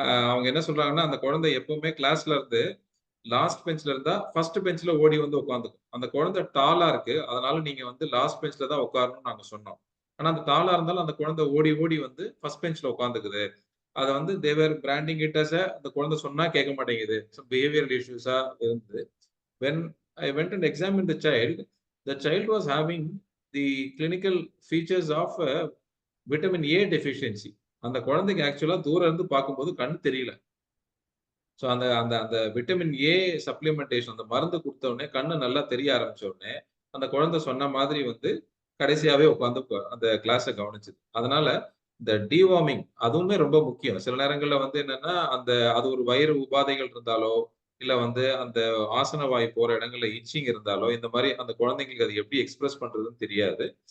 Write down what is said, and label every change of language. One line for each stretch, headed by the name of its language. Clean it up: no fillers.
Tamil: அவங்க என்ன சொல்றாங்கன்னா, அந்த குழந்தை எப்பவுமே கிளாஸ்ல இருந்து லாஸ்ட் பெஞ்ச்ல இருந்தா ஃபர்ஸ்ட் பெஞ்ச்ல ஓடி வந்து உட்காந்துக்கும். அந்த குழந்தை டாலா இருக்கு, அதனால நீங்க வந்து லாஸ்ட் பெஞ்ச்ல தான் உட்காரணும்னு நாங்க சொன்னோம். ஆனா அந்த டாலா இருந்தாலும் அந்த குழந்தை ஓடி ஓடி வந்து ஃபர்ஸ்ட் பெஞ்ச்ல உட்காந்துக்குது. அதை வந்து
English: they were branding it as
Tamil: அந்த குழந்தை சொன்னா கேட்க மாட்டேங்குது. ஸோ பிஹேவியரல் இஷ்யூஸா இருந்தது.
English: when I went and examined the child was having the clinical features of vitamin A deficiency.
Tamil: அந்த குழந்தைக்கு ஆக்சுவலா தூரம் இருந்து பார்க்கும்போது கண்ணு தெரியல. ஸோ அந்த அந்த அந்த விட்டமின் ஏ சப்ளிமெண்டேஷன் அந்த மருந்து கொடுத்த உடனே கண்ணு நல்லா தெரிய ஆரம்பிச்ச உடனே அந்த குழந்தை சொன்ன மாதிரி வந்து கடைசியாவே உட்காந்து அந்த கிளாஸை கவனிச்சுது. அதனால இந்த டிவார்மிங் அதுவுமே ரொம்ப முக்கியம். சில நேரங்கள்ல வந்து என்னன்னா அது ஒரு வயிறு உபாதைகள் இருந்தாலோ இல்ல வந்து அந்த ஆசன வாய் போற இடங்கள்ல இச்சிங் இருந்தாலோ இந்த மாதிரி அந்த குழந்தைங்களுக்கு அது எப்படி எக்ஸ்பிரஸ் பண்றதுன்னு தெரியாது.